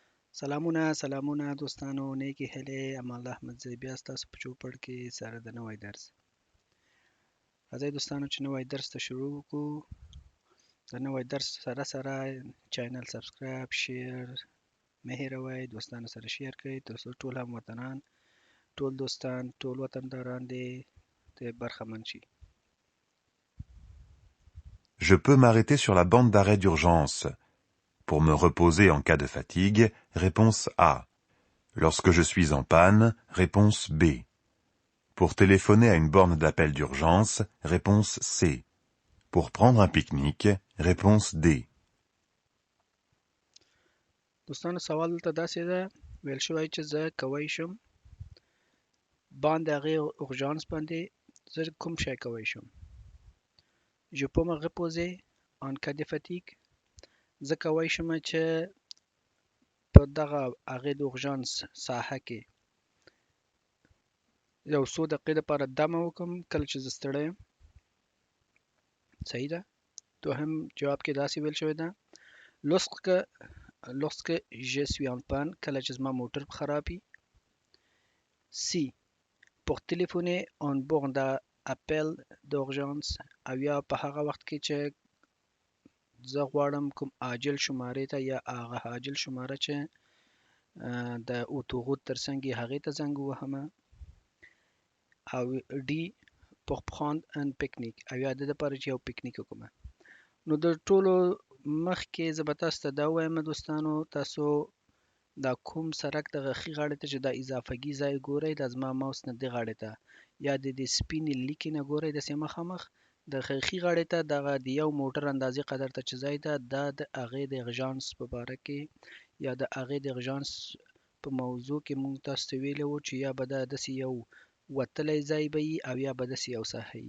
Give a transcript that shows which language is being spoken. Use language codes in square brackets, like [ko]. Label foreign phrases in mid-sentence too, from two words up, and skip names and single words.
[ps] سلامونه دوستانو نیکی هیلې امان الله احمد زی بیا ستاسو په چوپړ کې سره د نوی درس راځئ دوستانو چې نوی درس ته شروع وکړو د نوی درس سره چینل سبسکرایب شیر مه هیروئ دوستانو سره شیر کړئ ترڅو ټول هموطنان ټول دوستان ټول وطنداران دې برخمن شي. [fr] Je peux m'arrêter sur la bande d'arrêt d'urgence. Pour me reposer en cas de fatigue, réponse A. Lorsque je suis en panne, réponse B. Pour téléphoner à une borne d'appel d'urgence, réponse C. Pour prendre un pique-nique, réponse D. [ps] دوستانو سوال دلته داسې ده ویل شوی چې زه کولی شم باند هغې اورژانس باندې زه کوم شی کولی شم. [fr] Je peux me reposer en cas de fatigue. [ps] زه کولی شم چې په دغه هغې د اورژانس ساحه کې یو څو دقیقې دپاره دمه وکړم کله چې زه ستړی یم. صحیح ده. دوهم جواب کې داسې ویل شوی ده [fr] lorsque je suis en panne [ps] کله چې زما موټر خراب وي. C. [fr] pour téléphoner en borne d'appel d'urgence [ps] او یا په هغه وخت کې چې زه غواړم کوم عاجل شمارې ته یا هغه عاجل شماره چې د اتوغوت ترڅنګ یې هغې ته زنګ ووهمه. او ډي [fr] pour prendre un pique-nique [ps] او یا د دپاره چې یو پیکنیک وکړم. نو د ټولو مخکې زه به تاسو ته دا ووایم دوستانو تاسو دا کوم سرک دغه ښي غاړې ته چې دا اضافهګي ځای ګورئ دا زما ماوس نه دې غاړې ته یا د دې سپینې لیکې نه ګورئ داسې مخامخ د ښي غاړې ته دغه د یو موټر اندازې قدر ته چې ځای ده دا د هغې د اغژانس په باره کې یا د هغې د اغژانس په موضوع کې موږ تاسو ته ویلي وو چې یا به دا داسې یو وتلی ځای به وي او یا به داسې یو ساحه وي.